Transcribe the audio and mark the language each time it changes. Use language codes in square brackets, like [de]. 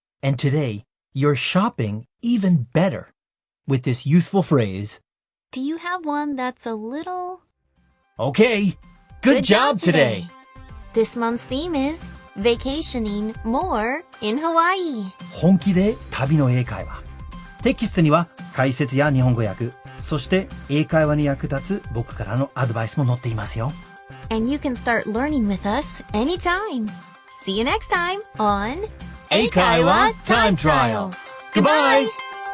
[en] And today, you're shopping even better with this useful phrase. Do you have one that's a little... Okay, good job today. This month's theme is vacationing more in Hawaii. [ja] 本気で旅の英会話。テキストには解説や日本語訳、そして英会話に役立つ僕からのアドバイスも載っていますよ。 [en] And you can start learning with us anytime. See you next time on 英会話 Time Trial. Goodbye!